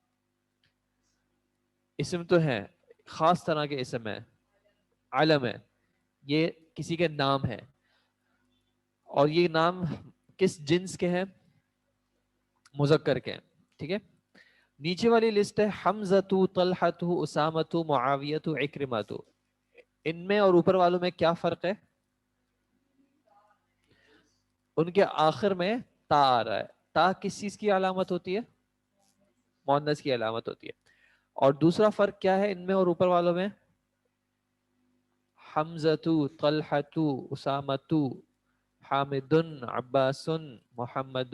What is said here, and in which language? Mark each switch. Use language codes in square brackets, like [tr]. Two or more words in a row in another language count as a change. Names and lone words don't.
[ur] اسم تو ہیں, خاص طرح کے اسم ہے, علم ہے. یہ کسی کے نام ہے اور یہ نام کس جنس کے ہیں؟ مذکر کے ہیں. ٹھیک ہے. نیچے والی لسٹ ہے حمزۃ طلحۃ اسامۃ معاویۃ عکرمۃ. ان میں اور اوپر والوں میں کیا فرق ہے؟ ان کے آخر میں تا آ رہا ہے. تا کس چیز کی علامت ہوتی ہے؟ مؤنث کی علامت ہوتی ہے. اور دوسرا فرق کیا ہے ان میں اور اوپر والوں میں؟ حمزۃ طلحۃ اسامۃ حامد عباس محمد.